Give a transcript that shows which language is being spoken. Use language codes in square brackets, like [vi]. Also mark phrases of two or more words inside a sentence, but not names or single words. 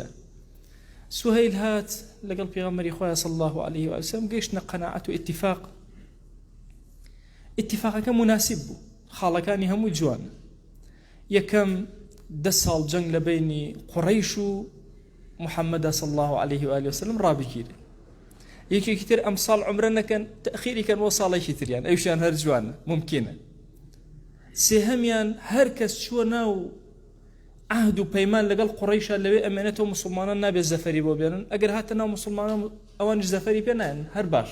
[ckb] سوهەیل هات لەگەڵ پێغەمبەری خوا [ar] صلی الله عليه وسلم، [ckb] گەیشتنە قەناعەت و ئیتیفاق. ئیتیفاقەکە مناسب بوو، خاڵەکانی هەمووی جوانە. یەکەم 10 ساڵ جەنگ لە بینی قوڕەیش و محەممەدا [ar] صلی الله عليه وآله وسلم [ckb] ڕابگیرێ. یەکێکی تر ئەم ساڵ عمرە نەکەن، تەخیری کەن بۆ ساڵێکی تریان، ئەویشیان هەر جوانە، ممکنە. سێهەمیان هەر کەس چووە ناو عهد و پەیمان لەگەڵ قوڕەیشە لەوێ ئەمێنێتەوە مسلمانان نابێت زەفەری بۆ بێنن، ئەگەر هاتە ناو مسلمانان ئەوانش زەفەری پێ نایەن، هەر باش.